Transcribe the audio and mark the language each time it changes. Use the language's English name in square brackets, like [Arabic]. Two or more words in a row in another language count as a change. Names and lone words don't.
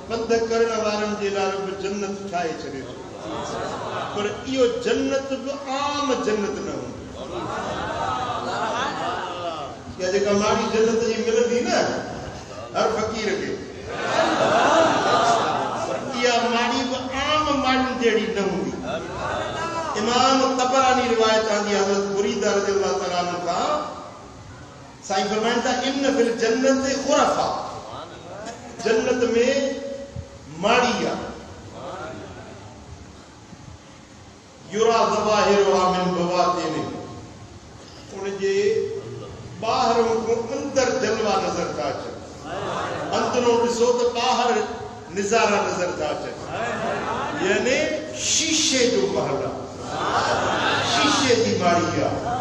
[Sindhi] पंध करण वारन जे लाइ रब जन्नत ठाहे छॾे थो पर इहो जन्नत बि आम जन्नत न हूंदी या जेका माड़ी जन्नत जी मिलंदी न हर फकीर खे इहा माड़ी बि आम माड़ियुनि जहिड़ी न हूंदी इमाम तबरानी रिवायत आंदी हज़रत बुरीदा [Arabic] رضي الله تعالى عنه [Sindhi] खां साईं फरमाइनि था [Arabic] إن في الجنة غرفة [Sindhi] जन्नत में माड़ी आहे [Arabic] يرى ظواهرها من بواطن [Sindhi] उनजे ॿाहिरों खां अंदर जलवा नज़र था अचनि अंदरों ॾिसो त ॿाहिरि नज़ारा नज़र था अचनि यानी शीशे जो महल आहे शीशे जी माड़ी आहे